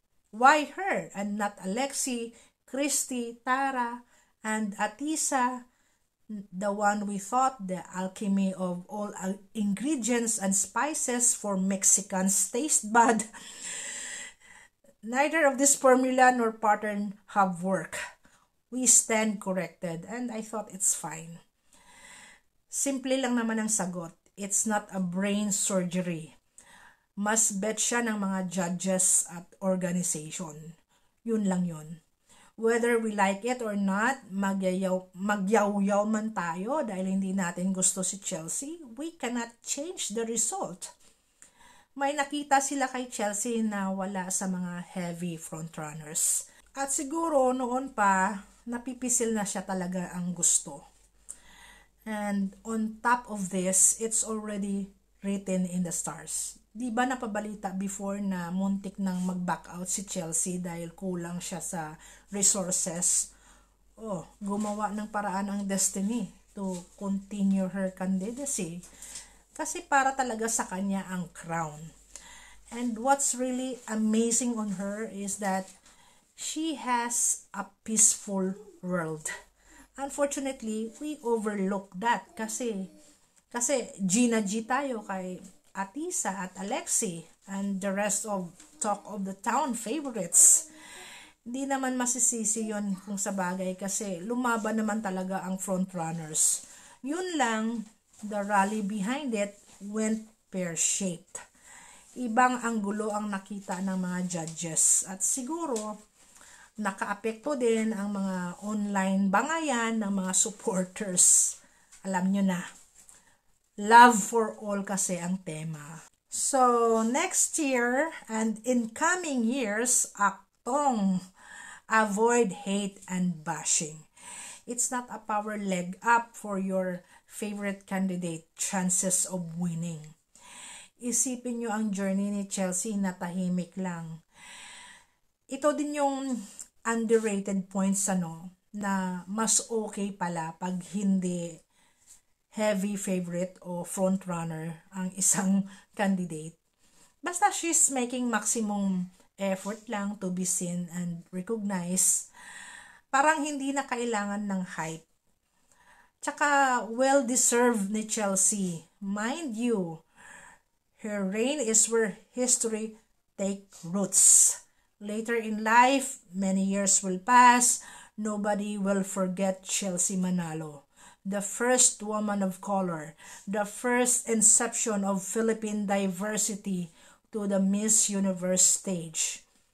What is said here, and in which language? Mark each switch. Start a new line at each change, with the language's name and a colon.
English: Why her and not Alexi, Christy, Tara, and Atisa, the one we thought the alchemy of all ingredients and spices for Mexicans taste bad? Neither of this formula nor pattern have worked. We stand corrected and I thought it's fine.
Filipino: Simple lang naman ang sagot.
English: It's not a brain surgery.
Filipino: Mas bet siya ng mga judges at organization. Yun lang yun.
English: Whether we like it or not,
Filipino: magyaw-yaw man tayo dahil hindi natin gusto si
English: Chelsea, we cannot change the result.
Filipino: May nakita sila kay Chelsea na wala sa mga heavy frontrunners. At siguro noon pa, napipisil na siya talaga ang gusto.
English: And on top of this, it's already written in the stars.
Filipino: Di ba napabalita before na muntik nang mag-back out si Chelsea dahil kulang siya sa resources?
English: Oh,
Filipino: gumawa ng paraan ang
English: destiny to continue her candidacy.
Filipino: Kasi para talaga sa kanya ang crown.
English: And what's really amazing on her is that she has a peaceful world. Unfortunately, we overlook that
Filipino: kasi Gina G tayo kay
English: Atisa at Alexi and the rest of talk of the town favorites.
Filipino: Di naman masisisi yon kung sa bagay kasi lumaban naman talaga ang frontrunners. Yun lang,
English: the rally behind it went pear-shaped.
Filipino: Ibang anggulo ang nakita ng mga judges at siguro nakaapekto din ang mga online bangayan ng mga supporters. Alam nyo na,
English: love for all
Filipino: kasi ang tema.
English: So, next year and in coming years,
Filipino: aktong
English: avoid hate and bashing. It's not a power leg up for your favorite candidate chances of winning.
Filipino: Isipin nyo ang journey ni Chelsea na tahimik lang. Ito din yung
English: underrated points
Filipino: na mas okay pala pag hindi heavy favorite o frontrunner ang isang candidate. Basta
English: she's making maximum effort lang to be seen and recognized.
Filipino: Parang hindi na kailangan ng hype. Tsaka well-deserved ni Chelsea.
English: Mind you, her reign is where history take roots. Later in life, many years will pass, nobody will forget Chelsea Manalo. The first woman of color, the first inception of Philippine diversity to the Miss Universe stage.